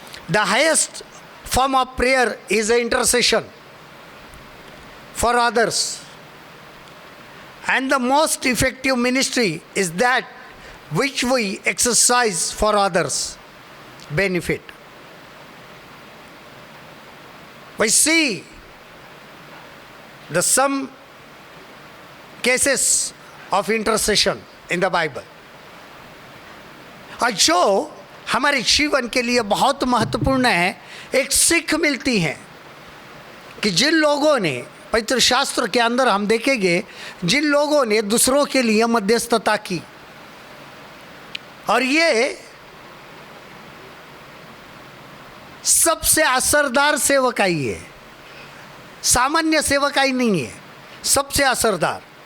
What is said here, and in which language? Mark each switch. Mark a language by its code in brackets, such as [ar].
[en] The highest form of prayer is a intercession for others and the most effective ministry is that which we exercise for others' benefit. We see some cases of intercession in the Bible. [hi] और जो हमारे जीवन के लिए बहुत महत्वपूर्ण है, एक सीख मिलती है कि जिन लोगों ने पवित्र शास्त्र के अंदर हम देखेंगे, जिन लोगों ने दूसरों के लिए मध्यस्थता की, और ये सबसे असरदार सेवकाई है, सामान्य सेवकाई नहीं है, सबसे असरदार।